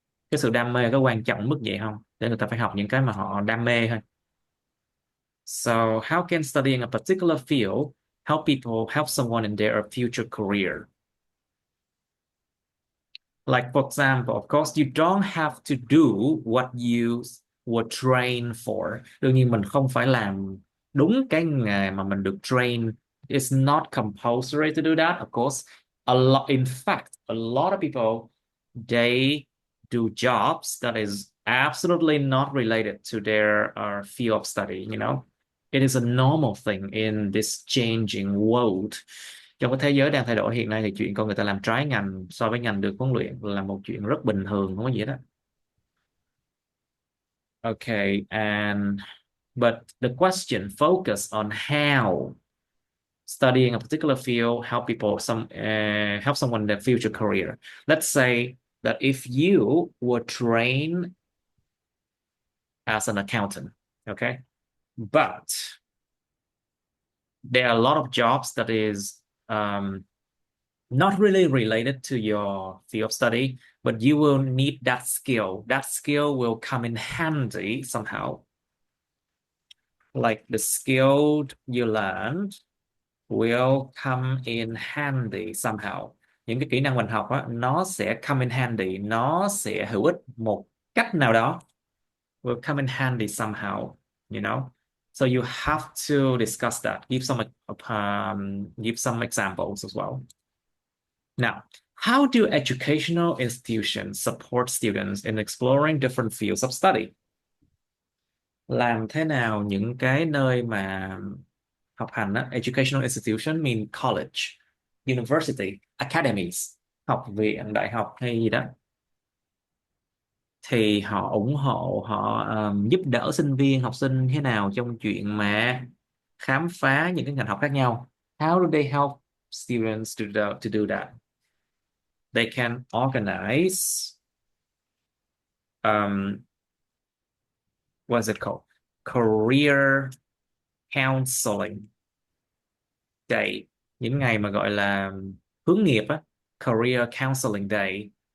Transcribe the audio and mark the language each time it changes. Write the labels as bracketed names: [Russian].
[Vietnamese] Cái sự đam mê có quan trọng mức vậy không? Để người ta phải học những cái mà họ đam mê thôi. [English] So how can studying a particular field help someone in their future career? Like, for example, of course, you don't have to do what you were trained for. [Vietnamese] Đương nhiên mình không phải làm đúng cái nghề mà mình được train. [English] It's not compulsory to do that, of course. In fact, a lot of people, they do jobs that is absolutely not related to their field of study. It is a normal thing in this changing world. [Vietnamese] Trong cái thế giới đang thay đổi hiện nay thì chuyện con người ta làm trái ngành so với ngành được huấn luyện là một chuyện rất bình thường, không có gì đó. [English] Okay, but the question focus on how studying a particular field help someone in their future career. Let's say that if you were trained as an accountant, okay, but there are a lot of jobs that is not really related to your field of study, but you will need that skill. That skill will come in handy somehow. Like the skill you learned will come in handy somehow. [Vietnamese] Những cái kỹ năng mình học á, nó sẽ [English] come in handy, [Vietnamese] nó sẽ hữu ích một cách nào đó. [English] Will come in handy somehow. So you have to discuss that. Give some examples as well. Now, how do educational institutions support students in exploring different fields of study? [Vietnamese] Làm thế nào những cái nơi mà học hành á, [English] educational institution mean college, university, academies, [Vietnamese] học viện, đại học hay gì đó, thì họ ủng hộ, họ giúp đỡ sinh viên, học sinh thế nào trong chuyện mà khám phá những cái ngành học khác nhau? [English] How do they help students to do that? They can organize what's it called? Career counseling day. [Vietnamese] Những ngày mà gọi là hướng nghiệp á, [English] career counseling day.